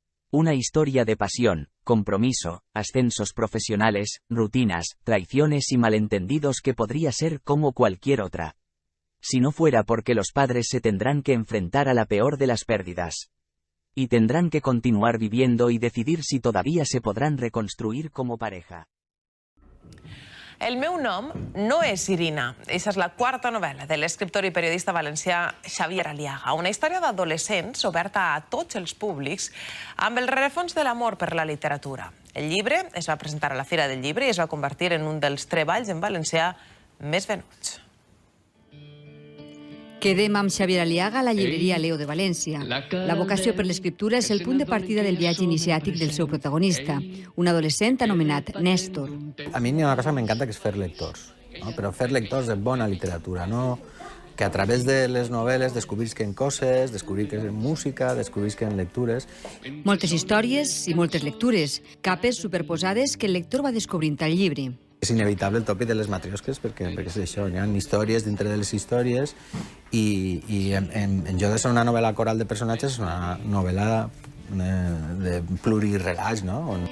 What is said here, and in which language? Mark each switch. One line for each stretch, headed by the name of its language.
Spanish: Una historia de pasión, compromiso, ascensos profesionales, rutinas, traiciones y malentendidos que podría ser como cualquier otra. Si no fuera porque los padres se tendrán que enfrentar a la peor de las pérdidas. Y tendrán que continuar viviendo y decidir si todavía se podrán reconstruir como pareja.
Catalan: El meu nom no és Irina. Aquesta és la quarta novel·la de l'escriptor i periodista valencià Xavier Aliaga. Una història d'adolescents oberta a tots els públics amb el rerefons de l'amor per la literatura. El llibre es va presentar a la Fira del Llibre i es va convertir en un dels treballs en valencià més venuts. Quedem amb Xavier Aliaga a la llibreria Leo de València. La vocació per l'escriptura és el punt de partida del viatge iniciàtic del seu protagonista, un adolescent anomenat Néstor.
Spanish: A mí hay una cosa que me encanta, que es
Catalan: fer lectors,
Spanish: ¿no?
Catalan: Pero fer lectors de bona literatura, no que a través de les novel·les descobrisquen coses, descobrisquen música, descobrisquen lectures. Moltes històries i moltes lectures, capes superposades que el lector va descobrint al llibre. És inevitable el tòpic de les matriosques perquè és això, hi ha històries dintre de les històries i en lloc de ser una novel·la coral de personatges és una novel·la de plurirelats, no?